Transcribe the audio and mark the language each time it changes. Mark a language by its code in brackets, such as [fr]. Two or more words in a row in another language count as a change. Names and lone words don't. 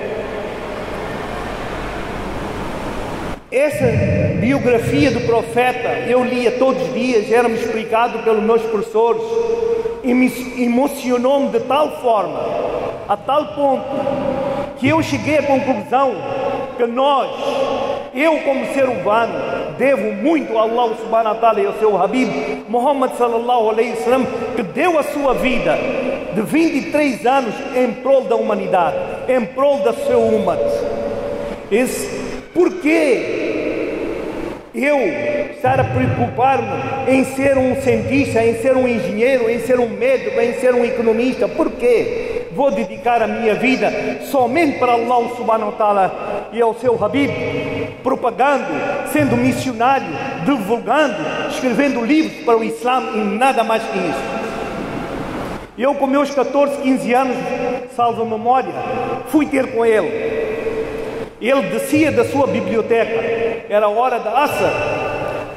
[pt] Essa biografia do profeta eu lia todos os dias, era-me explicado pelos meus professores, e me emocionou-me de tal forma, a tal ponto, que eu cheguei à conclusão que eu como ser humano, devo muito a Allah [ar] سبحانه وتعالى [pt] e ao seu Habib Muhammad [ar] صلى الله عليه وسلم, [pt] que deu a sua vida de 23 anos em prol da humanidade, em prol da seu umat. Por que eu estar a preocupar-me em ser um cientista, em ser um engenheiro, em ser um médico, em ser um economista? Por quê? Vou dedicar a minha vida somente para Allah [ar] سبحانه وتعالى [pt] e ao seu Habib, propagando, sendo missionário, divulgando, escrevendo livros para o Islã e nada mais que isso. Eu, com meus 14, 15 anos, salvo memória, fui ter com ele. Ele descia da sua biblioteca, era a hora da Asr.